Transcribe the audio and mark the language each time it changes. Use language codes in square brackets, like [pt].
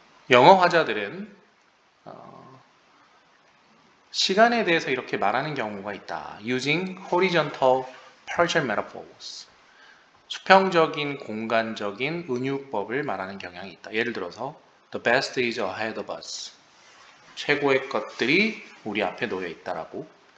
[ko] 영어 화자들은 시간에 대해서 이렇게 말하는 경우가 있다. [en] Using horizontal partial metaphors. [ko] 수평적인 공간적인 은유법을 말하는 경향이 있다. 예를 들어서 [en] The best is ahead of us. [ko] 최고의 것들이 우리 앞에 놓여 있다라고.